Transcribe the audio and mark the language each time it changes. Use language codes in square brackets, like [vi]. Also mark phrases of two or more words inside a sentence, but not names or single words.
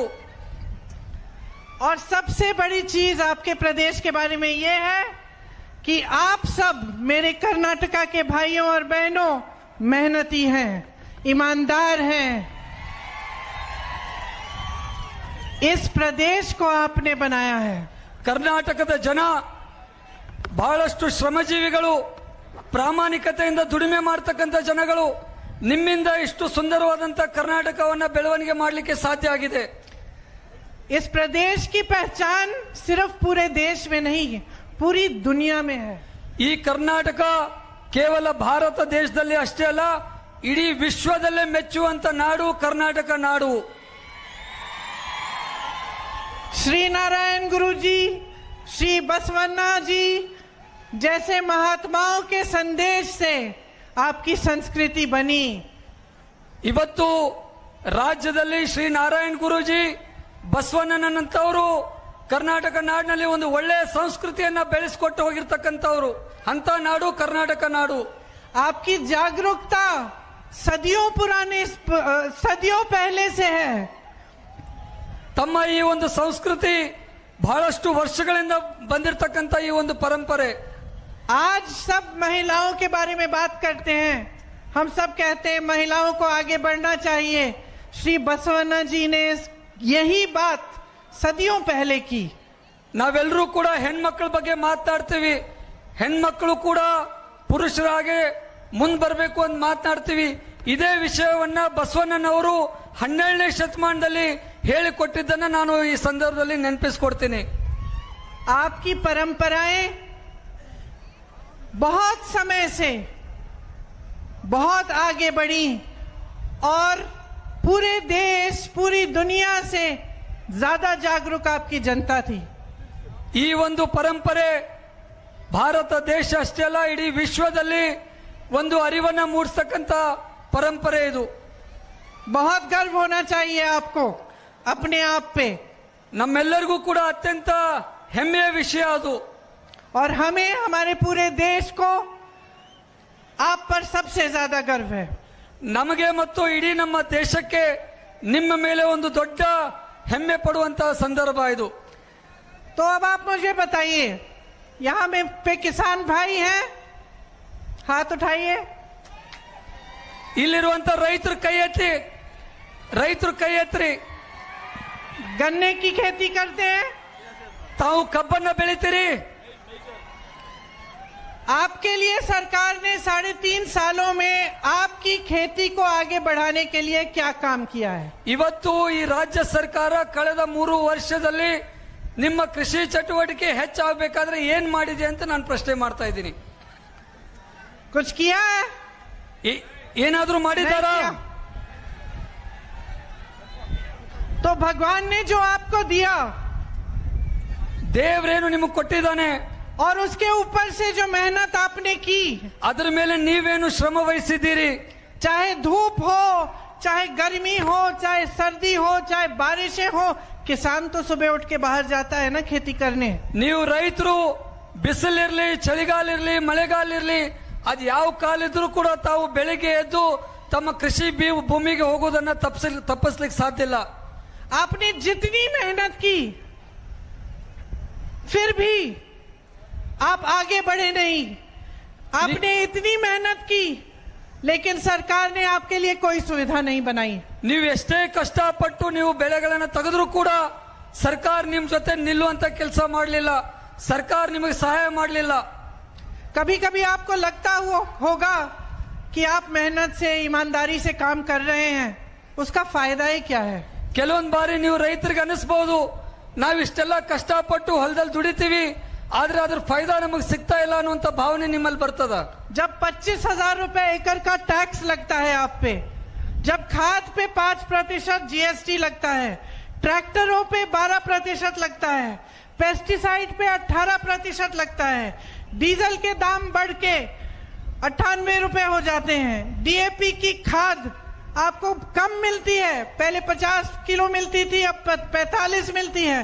[hi] और सबसे बड़ी चीज आपके प्रदेश के बारे में ये है कि आप सब मेरे कर्नाटका के भाइयों और बहनों मेहनती हैं, ईमानदार हैं। इस प्रदेश को आपने बनाया है। [kn] ಕರ್ನಾಟಕದ ಜನ ಬಹಳಷ್ಟು ಶ್ರಮಜೀವಿಗಳು, ಪ್ರಾಮಾಣಿಕತೆಯಿಂದ ದುಡಿಮೆ ಮಾಡ್ತಕ್ಕಂಥ ಜನಗಳು. ನಿಮ್ಮಿಂದ ಇಷ್ಟು ಸುಂದರವಾದಂತ ಕರ್ನಾಟಕವನ್ನ ಬೆಳವಣಿಗೆ ಮಾಡಲಿಕ್ಕೆ ಸಾಧ್ಯ ಆಗಿದೆ. [hi] इस प्रदेश की पहचान सिर्फ पूरे देश में नहीं, पूरी दुनिया में है। [kn] ಈ ಕರ್ನಾಟಕ ಕೇವಲ ಭಾರತ ದೇಶದಲ್ಲಿ ಅಷ್ಟೇ ಅಲ್ಲ, ಇಡೀ ವಿಶ್ವದಲ್ಲೇ ಮೆಚ್ಚುವಂತ ನಾಡು ಕರ್ನಾಟಕ ನಾಡು. [hi] श्री नारायण गुरु जी, श्री बसवन्ना जी जैसे महात्माओं के संदेश से आपकी संस्कृति बनी। [kn] ಇವತ್ತು ರಾಜ್ಯದಲ್ಲಿ ಶ್ರೀ ನಾರಾಯಣ್ ಗುರೂಜಿ, ಬಸವಣ್ಣನಂತವರು ಕರ್ನಾಟಕ ನಾಡಿನಲ್ಲಿ ಒಂದು ಒಳ್ಳೆಯ ಸಂಸ್ಕೃತಿಯನ್ನ ಬೆಳೆಸಿಕೊಟ್ಟು ಹೋಗಿರ್ತಕ್ಕಂಥವ್ರು. ಅಂತ ನಾಡು ಕರ್ನಾಟಕ ನಾಡು. [hi] आपकी जागरूकता सदियों पहले से है। [kn] ತಮ್ಮ ಈ ಒಂದು ಸಂಸ್ಕೃತಿ ಬಹಳಷ್ಟು ವರ್ಷಗಳಿಂದ ಬಂದಿರತಕ್ಕಂಥ ಈ ಒಂದು ಪರಂಪರೆ. [hi] आज सब महिलाओं के बारे में बात करते हैं, हम सब कहते हैं महिलाओं को आगे बढ़ना चाहिए। श्री बसवन्ना जी ने यही बात सदियों पहले की। [kn] ನಾವೆಲ್ಲರೂ ಕೂಡ ಹೆಣ್ಮಕ್ಳ ಬಗ್ಗೆ ಮಾತನಾಡ್ತೀವಿ, ಹೆಣ್ಮಕ್ಳು ಕೂಡ ಪುರುಷರ ಹಾಗೆ ಮುಂದೆ ಬರಬೇಕು ಅಂತ ಮಾತನಾಡ್ತೀವಿ. ಇದೇ ವಿಷಯವನ್ನ ಬಸವಣ್ಣನವರು 12ನೇ ಶತಮಾನದಲ್ಲಿ ಹೇಳಿಕೊಟ್ಟಿದ್ದನ್ನ ನಾನು ಈ ಸಂದರ್ಭದಲ್ಲಿ ನೆನಪಿಸ್ಕೊಡ್ತೀನಿ. [hi] आपकी परंपराएं बहुत समय से बहुत आगे बढ़ी और पूरे देश, पूरी दुनिया से ज्यादा जागरूक आपकी जनता थी। [kn] ಈ ಒಂದು ಪರಂಪರೆ ಭಾರತ ದೇಶ ಅಷ್ಟೇ ಅಲ್ಲ, ಇಡೀ ವಿಶ್ವದಲ್ಲಿ ಒಂದು ಅರಿವನ್ನ ಮೂಡಿಸ್ತಕ್ಕಂಥ ಪರಂಪರೆ ಇದು. [hi] बहुत गर्व होना चाहिए आपको अपने आप पे। [kn] ನಮ್ಮೆಲ್ಲರಿಗೂ ಕೂಡ ಅತ್ಯಂತ ಹೆಮ್ಮೆಯ ವಿಷಯ ಅದು. [hi] और हमें, हमारे पूरे देश को आप पर सबसे ज्यादा गर्व है। [kn] ನಮಗೆ ಮತ್ತು ಇಡೀ ನಮ್ಮ ದೇಶಕ್ಕೆ ನಿಮ್ಮ ಮೇಲೆ ಒಂದು ದೊಡ್ಡ ಹೆಮ್ಮೆ ಪಡುವಂತಹ ಸಂದರ್ಭ ಇದು. [hi] तो अब आप मुझे बताइए, यहाँ में पे किसान भाई हैं? हाथ उठाइए। [kn] ಇಲ್ಲಿರುವಂತ ರೈತರು ಕೈ ಎತ್ತಿ, ರೈತರು ಕೈ ಎತ್ತಿ. [hi] गन्ने की खेती करते हैं? [kn] ತಾವು ಕಬ್ಬನ್ನ ಬೆಳಿತೀರಿ? [hi] आपके लिए सरकार ने 3.5 सालों में आपकी खेती को आगे बढ़ाने के लिए क्या काम किया है? [kn] ಇವತ್ತು ಈ ರಾಜ್ಯ ಸರ್ಕಾರ ಕಳೆದ 3 ವರ್ಷದಲ್ಲಿ ನಿಮ್ಮ ಕೃಷಿ ಚಟುವಟಿಕೆ ಹೆಚ್ಚಾಗಬೇಕಾದ್ರೆ ಏನ್ ಮಾಡಿದೆ ಅಂತ ನಾನು ಪ್ರಶ್ನೆ ಮಾಡ್ತಾ ಇದ್ದೀನಿ. [hi] कुछ किया है? [kn] ಏನಾದ್ರೂ ಮಾಡಿದಾರಾ? [hi] तो भगवान ने जो आपको दिया, [kn] ದೇವರೇನು ನಿಮಗೆ ಕೊಟ್ಟಿದ್ದಾನೆ, [hi] और उसके ऊपर से जो मेहनत आपने की, [kn] ಅದರ ಮೇಲೆ ನೀವೇನು ಶ್ರಮ ವಹಿಸಿದ್ದೀರಿ. [hi] चाहे धूप हो, चाहे गर्मी हो, चाहे सर्दी हो, चाहे बारिशें हो, किसान तो सुबह उठ के बाहर जाता है ना खेती करने। [kn] ನೀವು ರೈತರು ಬಿಸಿಲಿರ್ಲಿ, ಚಳಿಗಾಲ ಇರ್ಲಿ, ಮಳೆಗಾಲ ಇರ್ಲಿ, ಅದು ಯಾವ ಕಾಲ ಇದ್ರೂ ಕೂಡ ತಾವು ಬೆಳಿಗ್ಗೆ ಎದ್ದು ತಮ್ಮ ಕೃಷಿ ಭೂಮಿಗೆ ಹೋಗೋದನ್ನ ತಪ್ಪಿಸ್ಲಿಕ್ಕೆ ಸಾಧ್ಯ ಇಲ್ಲ. [hi] आपने जितनी मेहनत की, फिर भी आप आगे बढ़े नहीं। आपने इतनी मेहनत की, लेकिन सरकार ने आपके लिए कोई सुविधा नहीं बनाई। [kn] ನೀವು ಎಷ್ಟೇ ಕಷ್ಟಪಟ್ಟು ನೀವು ಬೆಳೆಗಳನ್ನ ತೆಗೆದ್ರೂ ಕೂಡ ಸರ್ಕಾರ ನಿಮ್ ಜೊತೆ ನಿಲ್ಲುವಂತ ಕೆಲಸ ಮಾಡಲಿಲ್ಲ, ಸರ್ಕಾರ ನಿಮಗೆ ಸಹಾಯ ಮಾಡಲಿಲ್ಲ. [hi] कभी कभी आपको लगता होगा कि आप मेहनत से, ईमानदारी से काम कर रहे हैं, उसका फायदा ही क्या है? [kn] ಕೆಲವೊಂದು ಬಾರಿ ನೀವು ರೈತರಿಗೆ ಅನಿಸಬಹುದು, ನಾವಿಷ್ಟೆಲ್ಲ ಕಷ್ಟಪಟ್ಟು ಹೊಲದಲ್ಲಿ ದುಡಿತೀವಿ, ಆದ್ರೆ ಅದ್ರ ಫೈದಾ ನಮಗೆ ಸಿಗ್ತಾ ಇಲ್ಲ ಅನ್ನುವಂತ ಭಾವನೆ ನಿಮ್ಮಲ್ಲಿ ಬರ್ತದ. [hi] जब 25,000 रुपए एकड़ का टैक्स लगता है आप पे, जब खाद पे 5% जीएसटी लगता है, ट्रैक्टरों पे 12% लगता है, पेस्टिसाइड पे 18% लगता है, डीजल के दाम बढ़ के 98 रुपए हो जाते हैं, डीएपी की खाद आपको कम मिलती है, पहले 50 किलो मिलती थी, अब 45 मिलती है।